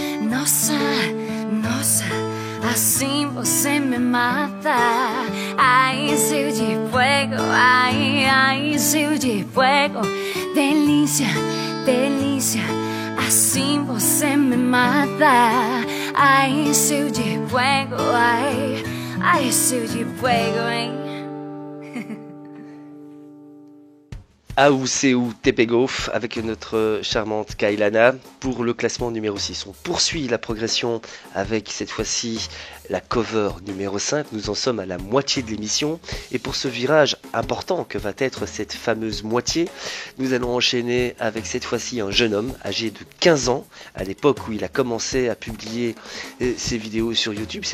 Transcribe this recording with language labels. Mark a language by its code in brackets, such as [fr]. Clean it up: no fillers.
[pt] Nossa, nossa, assim você me mata. Ai, seu de fuego, ai, ai, seu de fuego. Delícia, delícia, assim você me mata. Ai, seu de fuego, ai, ai, seu de fuego, hein? [fr] Aoussé ou Tepegof avec notre charmante Kailana pour le classement numéro 6. On poursuit la progression avec cette fois-ci la cover numéro 5. Nous en sommes à la moitié de l'émission et pour ce virage important que va être cette fameuse moitié, nous allons enchaîner avec cette fois-ci un jeune homme âgé de 15 ans à l'époque où il a commencé à publier ses vidéos sur YouTube.